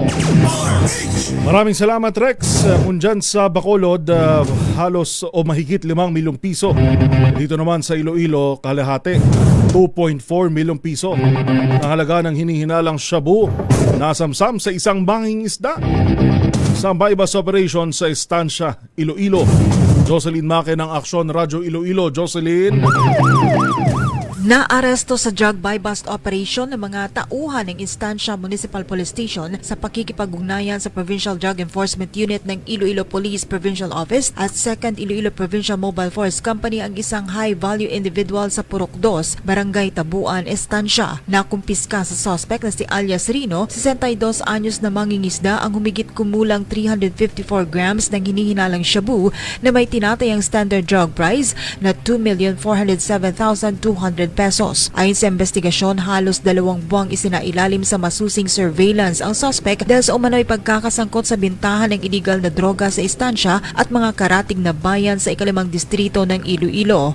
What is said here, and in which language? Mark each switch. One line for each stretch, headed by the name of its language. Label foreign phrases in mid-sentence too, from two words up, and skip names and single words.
Filipino: Maraming salamat, Rex. Kung dyan sa Bacolod, halos o mahigit 5 milyong piso. Dito naman sa Iloilo, kalahati, 2.4 milyong piso. Ang halaga ng hinihinalang shabu nasamsam sa isang banging isda sa bypass operation sa Estancia, Iloilo. Jocelyn Make ng Aksyon Radyo Iloilo. Jocelyn. Naaresto sa
English: drug buy-bust operation
Filipino: ng mga tauhan ng Estancia Municipal Police Station sa pakikipag-ugnayan sa Provincial Drug Enforcement Unit ng Iloilo Police Provincial Office at 2nd Iloilo Provincial Mobile Force Company ang isang
English: high-value individual
Filipino: sa Purok 2, Barangay Tabuan, Estancia. Nakumpiska sa suspect na si alias Rino, 62 anyos na mangingisda ang humigit kumulang 354 grams ng hinihinalang shabu na may tinatayang
English: standard drug price
Filipino: na 2,407,200 pesos. Ayon sa investigasyon, halos 2 buwang isinailalim sa masusing surveillance ang suspect dahil sa umano'y pagkakasangkot sa bintahan ng illegal na droga sa Estancia at mga karatig na bayan sa 5 distrito ng Iloilo.